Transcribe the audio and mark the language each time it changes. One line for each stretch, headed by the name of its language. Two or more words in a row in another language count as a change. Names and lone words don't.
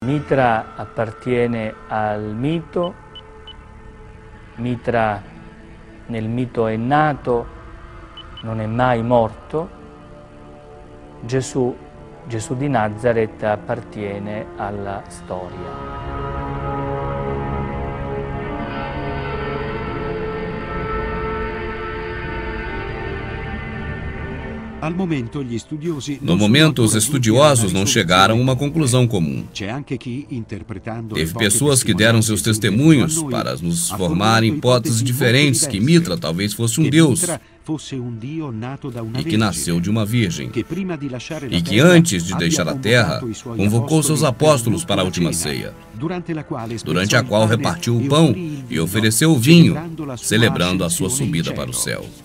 Italian: Mitra appartiene al mito, Mitra nel mito è nato, non è mai morto. Gesù di Nazareth appartiene alla storia.
Portuguese: No momento, os estudiosos não chegaram a uma conclusão comum. Teve pessoas que deram seus testemunhos para nos formar hipóteses diferentes que Mitra talvez fosse um deus e que nasceu de uma virgem e que antes de deixar a terra convocou seus apóstolos para a última ceia, durante a qual repartiu o pão e ofereceu o vinho, celebrando a sua subida para o céu.